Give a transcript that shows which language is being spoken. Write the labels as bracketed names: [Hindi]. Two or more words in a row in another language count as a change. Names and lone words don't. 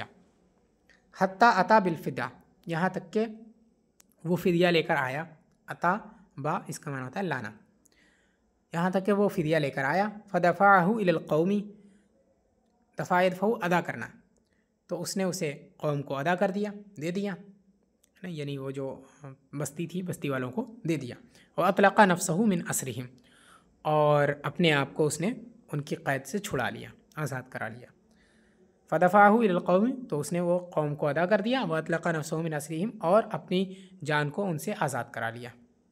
[Arabic] حتى أتى بالفداء, [Hindi] यहाँ तक के वो फ़िदिया लेकर आया, [Arabic] أتى ب [Hindi] इसका माना होता है लाना, यहाँ तक कि वो फ़िदिया लेकर आया। [Arabic] فدفعه إلى القوم, دفع يدفعه [Hindi] अदा करना, तो उसने उसे कौम को अदा कर दिया, दे दिया, है ना, यानी वो जो बस्ती थी बस्ती वालों को दे दिया। [Arabic] وأطلق نفسه من أسرهم, [Hindi] और अपने आप को उसने उनकी क़ैद से छुड़ा लिया, आज़ाद करा लिया। [Arabic] فدفعه إلى القوم, [Hindi] तो उसने वो कौम को अदा कर दिया। [Arabic] وأطلق نفسه من أسرهم, [Hindi] और अपनी जान को उनसे आज़ाद करा लिया।